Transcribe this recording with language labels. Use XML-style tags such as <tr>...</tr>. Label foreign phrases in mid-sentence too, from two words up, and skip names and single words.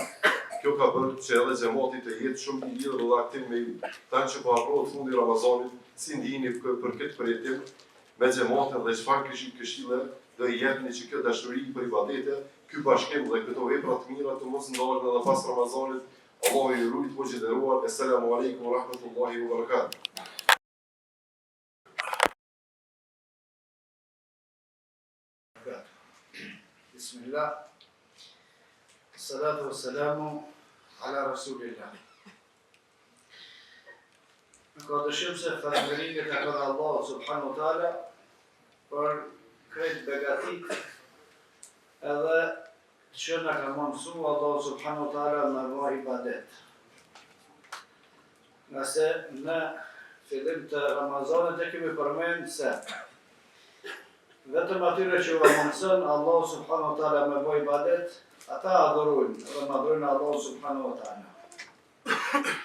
<sq>Kjo ka bërë që edhe xhamati të jetë shumë i lidhur dhe aktiv me ju. Tanë që po afrohet fundi i Ramazanit, si ndiheni për këtë përjetim me xhamatin dhe çfarë këshille do i jepni që kjo dashuri për ibadete, ky bashkim dhe këto vepra të mira të mos ndalen edhe pas Ramazanit. Allahu ju rujt hoqë nderuar.</sq> <ar>السلام عليكم ورحمة الله وبركاته. بسم الله. الصلاة والسلام على رسول الله.</ar> <sq>Ka dëshim se falënderimet e ka Allah</sq> <ar>سبحانه وتعالى</ar> <sq>për krejt begatit edhe që na ka mësu Allah</sq> <ar>سبحانه وتعالى</ar> <sq>në rrugë ibadet. Nëse në fillim të Ramazanit e kemi përmend se vetëm atyre që u mëson Allah</sq> <ar>سبحانه وتعالى</ar> <sq>me bëj ibadet, ata adhurojnë dhe madhrojnë Allah</sq> <ar>سبحانه وتعالى.</ar>